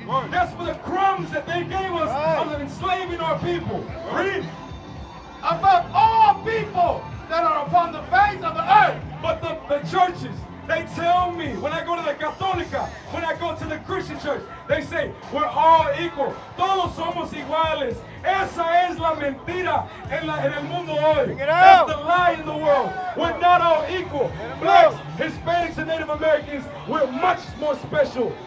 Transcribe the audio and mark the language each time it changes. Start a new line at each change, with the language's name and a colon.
English: That's for the crumbs that they gave us of enslaving our people. Read. Above all people that are upon the face of the earth. But the churches, they tell me, when I go to the Católica, when I go to the Christian church, they say, we're all equal.
Spanish: Todos somos iguales. Esa es la mentira en el mundo hoy.
English: That's the lie in the world. We're not all equal. Blacks, Hispanics, and Native Americans, we're much more special.